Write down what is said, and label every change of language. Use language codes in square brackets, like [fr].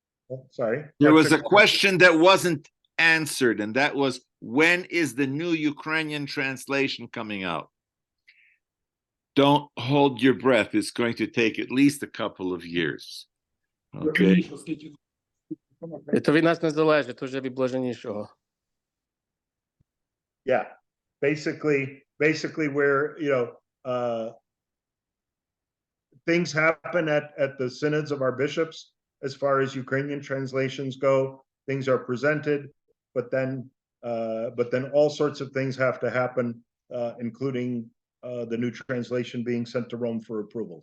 [en] Oh, sorry. There was a question that wasn't answered, and that was, when is the new Ukrainian translation coming out? Don't hold your breath. It's going to take at least a couple of years. Okay. [uk] Это від нас не залежить, уже від блаженнішого. [en] Yeah. Basically where, things happen at the synods of our bishops as far as Ukrainian translations go. Things are presented, but then all sorts of things have to happen, including the new translation being sent to Rome for approval.